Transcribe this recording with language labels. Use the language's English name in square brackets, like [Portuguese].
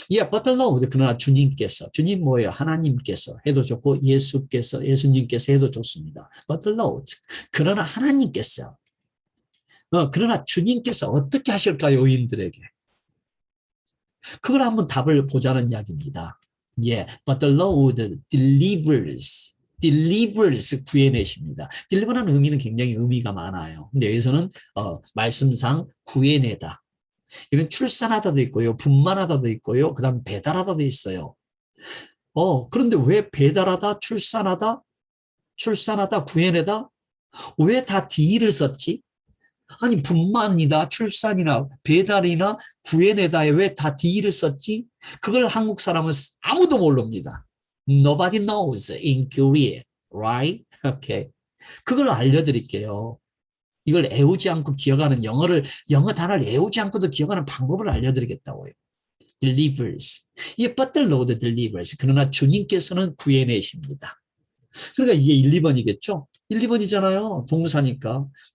[English] but the Lord [Korean] 그러나 주님께서, 주님 뭐예요? 하나님께서 해도 좋고 예수님께서 해도 좋습니다. [English] but the Lord [Korean] 그러나 하나님께서 그러나 주님께서 어떻게 하실까요? 의인들에게. 그걸 한번 답을 보자는 이야기입니다. [English] but the Lord delivers [Korean] 구해내십니다. deliver라는 의미는 굉장히 의미가 많아요. 근데 여기서는 말씀상 구해내다. 이건 출산하다도 있고요, 분만하다도 있고요, 그 다음 배달하다도 있어요. 그런데 왜 배달하다, 출산하다, 출산하다, 구해내다? 왜 다 D를 썼지? 아니, 분만이다, 출산이나 배달이나 구해내다에 왜 다 D를 썼지? 그걸 한국 사람은 아무도 모릅니다. [English] Nobody knows in Korea, right? [Korean] Okay. 그걸 알려드릴게요. 이걸 애우지 않고 기억하는 영어 단어를 애우지 않고도 기억하는 방법을 알려드리겠다고요. delivers. 이게 [English] but the Lord delivers. [Korean] 그러나 주님께서는 구해내십니다. 그러니까 이게 1, 2번이겠죠? 1, 2번이잖아요. 동사니까.